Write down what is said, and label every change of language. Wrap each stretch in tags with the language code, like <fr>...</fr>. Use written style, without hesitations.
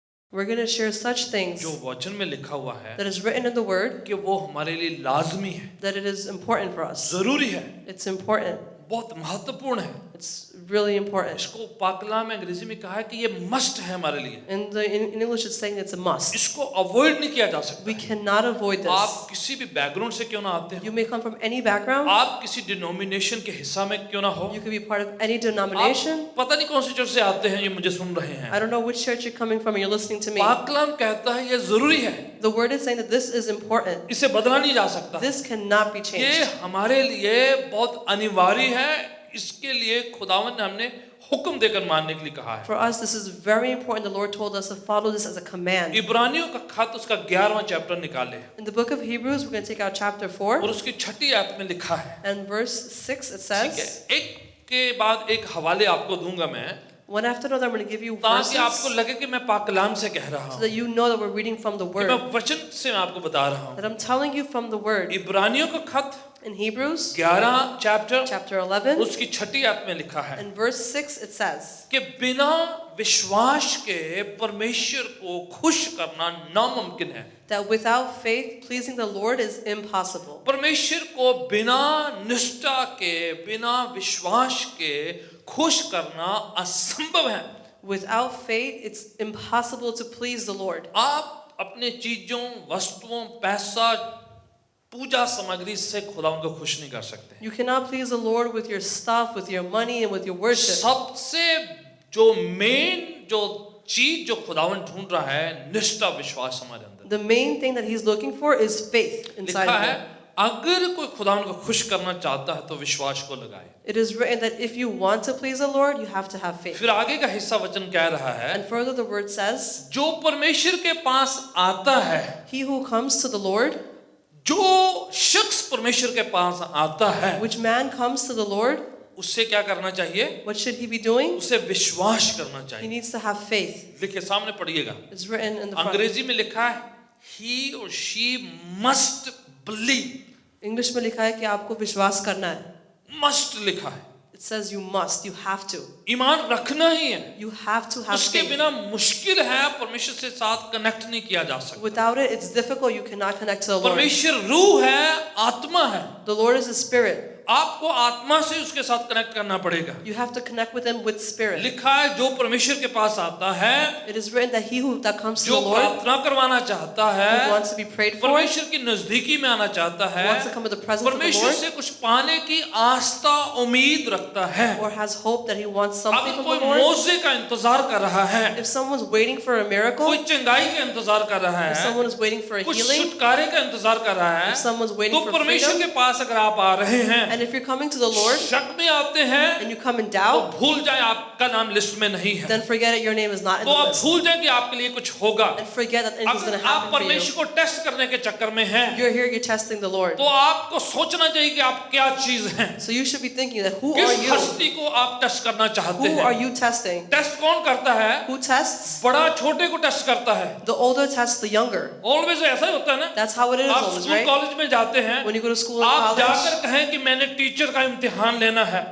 <en>we're going to share such things</en> <hi>जो वचन में लिखा हुआ है</hi> <en>that is written in the word,</en> <hi>कि वो हमारे लिए लाजमी है,</hi> <en>that it is important for us.</en> <hi>जरूरी है,</hi> <en>It's important.</en> <hi>बहुत महत्वपूर्ण है।</hi> <en>It's really important.</en> <hi>इसको पाकलाम में अंग्रेजी में कहा है कि ये मस्ट है हमारे लिए,</hi> <en>In English it's saying it's a must.</en> <hi>इसको अवॉइड नहीं किया जा सकता।</hi> <en>We cannot avoid</en> <hi>आप</hi> <en>this.</en> <hi>किसी भी बैकग्राउंड से क्यों ना आते हो,</hi> <en>You may come from any background.</en> <hi>आप किसी डिनोमिनेशन के हिस्सा में क्यों ना हो,</hi> <en>You could be part of any denomination.</en> <hi>आप पता नहीं कौन सी चर्च से आते हैं, ये मुझे सुन रहे हैं,</hi> <en>I don't know which church you're coming from and you're listening to me.</en> <hi>पाकलाम कहता है ये जरूरी है,</hi> <en>The word is saying that this is important.</en> <hi>इसे बदला नहीं जा सकता,</hi> <en>This cannot be</en> <hi>ये</hi> <en>changed.</en> <hi>हमारे लिए बहुत अनिवार्य है। इसके लिए खुदावन ने हमने हुक्म देकर मानने के लिए कहा है।</hi> <en>For us, this is very important. The Lord told us to follow this as a command.</en> <hi>इब्रानियों का खत उसका 11वां चैप्टर निकाले</hi> <en>In the book of Hebrews, we're going to take out chapter 4</en> <hi>और उसकी 6ठी आयत में लिखा है,</hi> <en>and verse 6. It</en> <hi>ठीक</hi> <en>says,</en> <hi>है, एक के बाद एक हवाले आपको दूंगा मैं,</hi> <en>one after another, I'm going to give you</en> <hi>ताकि आपको</hi> <en>verses</en> <hi>लगे कि मैं पाकलाम से कह रहा</hi> <en>so</en> <hi>हूँ,</hi> <en>that you know that we're reading from the</en> <hi>कि</hi> <en>word.</en> <hi>मैं वचन से मैं आपको बता रहा हूँ।</hi> <en>That I'm telling you from the word.</en> <hi>इब्रानियों का खत</hi> <en>In Hebrews</en> <hi>11 चैप्टर</hi> <en>chapter 11</en> <hi>उसकी 6ठी आयत में लिखा है</hi> <en>and verse 6, it says,</en> <hi>कि बिना विश्वास के परमेश्वर को खुश करना नामुमकिन है।</hi> <en>that without faith, pleasing the Lord is impossible.</en> <hi>परमेश्वर को बिना निष्ठा के, बिना विश्वास के खुश करना असंभव है।</hi> <en>Without faith, it's impossible to please the Lord.</en> <hi>आप अपने चीजों, वस्तुओं, पैसा, पूजा सामग्री से खुदावन को खुश नहीं कर सकते।</hi> <en>You cannot please the Lord with your stuff, with your money, and with your worship.</en> <hi>सबसे जो मेन जो चीज जो खुदावन ढूंढ रहा है, निष्ठा, विश्वास हमारे अंदर।</hi> <en>The main thing that He's looking for is faith inside</en> <hi>लिखा</hi> <en>of</en> <hi>है,</hi> <en>him.</en> <hi>अगर कोई खुदावन को खुश करना चाहता है तो विश्वास को लगाए।</hi> <en>It is written that if you want to please the Lord, you have to have faith.</en> <hi>फिर आगे का हिस्सा वचन कह रहा है,</hi> <en>And further, the word says,</en> <hi>जो परमेश्वर के पास आता है,</hi> <en>he who comes to the Lord,</en> <hi>जो शख्स परमेश्वर के पास आता है,</hi> <en>which man comes to the Lord,</en> <hi>उससे क्या करना चाहिए?</hi> <en>what should he be doing?</en> <hi>उसे विश्वास करना</hi> <en>He</en> <hi>चाहिए।</hi> <en>needs to have faith.</en> <hi>देखिए सामने पढ़िएगा,</hi> <en>It's written in the front.</en> <hi>अंग्रेजी में लिखा है</hi> <en>he or she must believe,</en> <hi>English में लिखा है कि आपको विश्वास करना है. must लिखा है,</hi> <en>It says you must, you have to.</en> <hi>ईमान रखना ही है।</hi> <en>You have to have</en> <hi>उसके</hi> <en>faith.</en> <hi>बिना मुश्किल है परमेश्वर से साथ कनेक्ट नहीं किया जा सकता।</hi> <en>Without it, it's difficult. You cannot connect to the Lord.</en> <hi>परमेश्वर रूह है, आत्मा है,</hi> <en>The Lord is a spirit.</en> <hi>आपको आत्मा से उसके साथ कनेक्ट करना पड़ेगा।</hi> <en>You have to connect with Him with spirit.</en> <hi>लिखा है जो परमेश्वर के पास आता है,</hi> <en>It is written that he who that comes to</en> <hi>जो</hi> <en>the Lord,</en> <hi>प्रार्थना करवाना चाहता</hi> <en>who</en> <hi>है,</hi> <en>wants to be prayed for, who</en> <hi>परमेश्वर की नजदीकी में आना चाहता है,</hi> <en>wants to come with the presence of the</en> <hi>परमेश्वर</hi> <en>Lord,</en> <hi>से कुछ पाने की आस्था उम्मीद रखता है।</hi> <en>or has hope that he wants something</en> <hi>अगर</hi> <en>from</en> <hi>कोई</hi> <en>the Lord.</en> <hi>मौजे का इंतजार कर रहा है,</hi> <en>If someone's waiting for a miracle,</en> <hi>कोई चंगाई का इंतजार कर रहा</hi> <en>if</en> <hi>है,</hi> <en>someone is waiting for a</en> <hi>कुछ</hi> <en>healing,</en> <hi>छुटकारे का इंतजार कर रहा है,</hi> <en>if someone's waiting</en> <hi>तो</hi> <en>for</en> <hi>परमेश्वर</hi> <en>freedom,</en> <hi>के पास अगर आप आ रहे हैं,</hi> <en>and if you're coming to the Lord</en> <hi>शक में आते हैं,</hi> <en>and you come in</en> <hi>तो</hi> <en>doubt,</en> <hi>भूल जाए आपका नाम लिस्ट में नहीं है,</hi> <en>then forget it, your name is not in</en> <hi>तो</hi> <en>the</en> <hi>आप</hi> <en>list.</en> <hi>भूल जाए कि आपके लिए कुछ होगा।</hi> <en>And forget that anything's going</en> <hi>अगर आप</hi> <en>happen for you.</en> <hi>परमेश्वर को टेस्ट करने के चक्कर में हैं,</hi> <en>You're here, you're testing the Lord.</en> <hi>तो आपको सोचना चाहिए कि आप क्या चीज हैं,</hi> <en>So you should be thinking that who are</en> <hi>किस</hi> <en>you?</en> <hi>हस्ती को आप टेस्ट करना चाहते</hi> <en>Who are</en> <hi>हैं।</hi> <en>you testing?</en> <hi>टेस्ट कौन करता है?</hi> <en>Who tests?</en> <hi>बड़ा छोटे को टेस्ट करता है।</hi> <en>The older tests the younger.</en> <hi>Always ऐसा ही होता है ना।</hi> <en>That's how it is</en> <hi>आप</hi> <en>always,</en> <hi>स्कूल</hi> <en>right?</en> <hi>कॉलेज में जाते हैं,</hi> <en>When you go to school and</en> <hi>आप</hi> <en>college,</en> <hi>जाकर कहें कि मैंने टीचर का इम्तिहान लेना है,</hi>